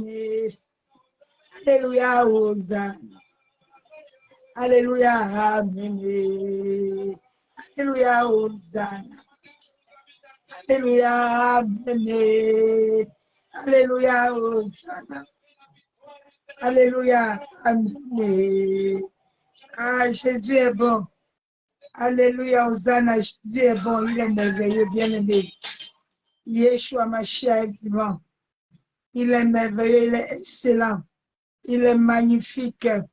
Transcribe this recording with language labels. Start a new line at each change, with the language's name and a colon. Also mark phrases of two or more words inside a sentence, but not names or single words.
French: Alléluia. Hosanna. Alléluia. Amen. Alléluia. Hosanna. Alléluia. Amen. Alléluia. Hosanna. Alléluia. Amen. Ah, Jésus est bon. Alléluia, Hosanna, Jésus est bon, il est merveilleux, bien-aimé.
Hebrew: ישוע משיח
French: est vivant. Il est merveilleux, il est excellent. Il est magnifique.